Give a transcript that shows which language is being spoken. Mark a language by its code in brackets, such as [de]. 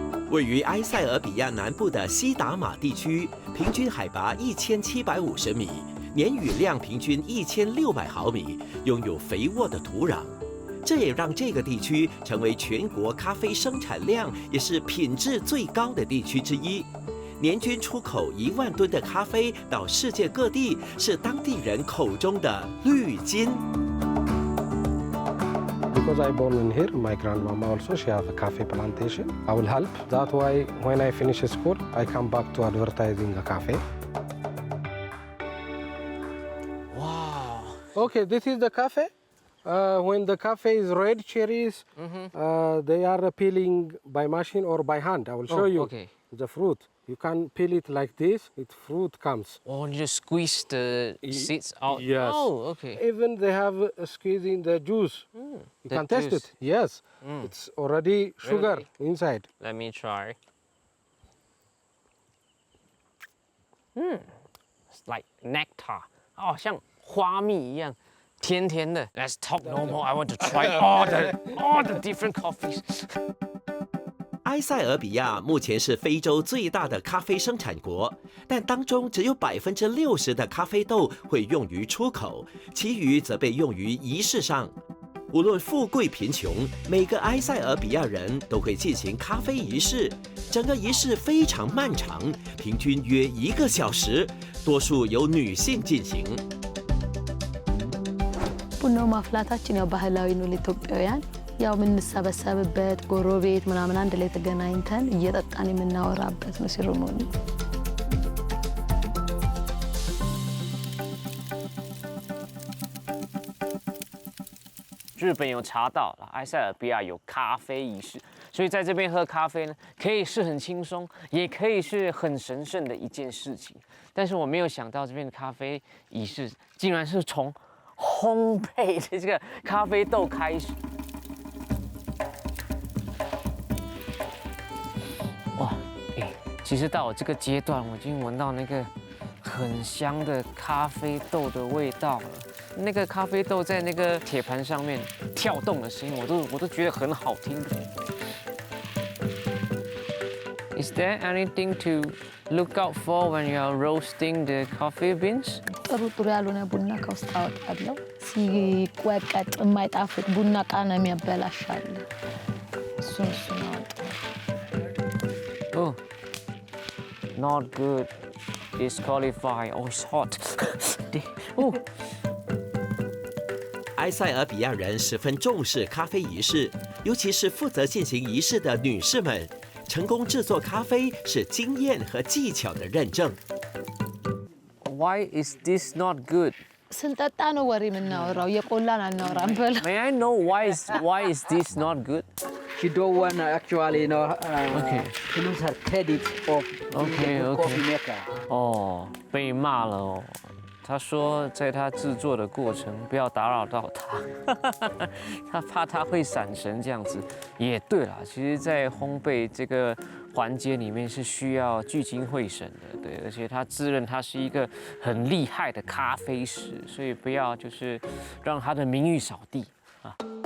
[zh] 位于埃塞俄比亚南部的西达玛地区，平均海拔1750米，年雨量平均1600毫米，拥有肥沃的土壤。这也让这个地区成为全国咖啡生产量也是品质最高的地区之一。年均出口1万吨的咖啡到世界各地，是当地人口中的绿金。 [en] The because I born in here, my grandmama also, she have a cafe plantation. I will help. That's why when I finish school, I come back to advertising a cafe. Wow. Okay, this is the cafe. When the cafe is red cherries, they are peeling by machine or by hand. I will show you okay. the fruit. You can peel it like this, fruit comes. Oh, you just squeeze the seeds out? Yes. Oh, okay. Even they have squeezing the juice. You the can taste juice. it. Yes. It's already sugar Really? inside. Let me try. It's like nectar. [zh] 哦，像花蜜一样，甜甜的。 [en] Let's talk no more. I want to try all the different coffees. [zh] 埃塞俄比亚目前是非洲最大的咖啡生产国，但当中只有60%的咖啡豆会用于出口，其余则被用于仪式上。无论富贵贫穷，每个埃塞俄比亚人都会进行咖啡仪式。整个仪式非常漫长，平均约1个小时，多数由女性进行。 [am] ቡናው ማፍላታችን ያው ባህላዊ ነው ለኢትዮጵያውያን ያው የምንሰበሰብበት ጎረቤት ምናምን አንድ ላይ ተገናኝተን እየጠጣን የምናወራበት ነው ሴሬሞኒ። [zh] 日本有查到埃塞俄比亚有咖啡仪式，所以在这边喝咖啡呢，可以是很轻松，也可以是很神圣的一件事情。但是我没有想到这边的咖啡仪式竟然是从烘焙的这个咖啡豆开始。哇，其实到我这个阶段，我已经闻到那个很香的咖啡豆的味道了。那个咖啡豆在那个铁盘上面跳动的声音，我都覺得很好聽。 [en] Is there anything to look out for when you are roasting the coffee beans? [am] ጥሩ ያልሆነ ቡና ከውስጥ አወጣለሁ። ሲቆቀጥ የማይጣፍጥ ቡና ቃና የሚያበላሻል። እሱን አወጣለሁ። [en] Oh, not good. Disqualify. Oh, it's hot. Oh. [zh] 埃塞俄比亚人十分重视咖啡仪式，尤其是负责进行仪式的女士们。成功制作咖啡是经验和技巧的认证。 [en] Why is this not good? [am] ስንጠጣ ነው ወሬ የምናወራው የቆላን አናወራም በላ። [en] May I know why is this not good? She don't want actually, to lose her credit of being a good coffee maker. [zh] 哦，被骂了哦。他说，在他制作的过程不要打扰到他，他怕他会闪神这样子。也对啦，其实，在烘焙这个环节里面是需要聚精会神的，对，而且他自认他是一个很厉害的咖啡师，所以不要就是让他的名誉扫地啊。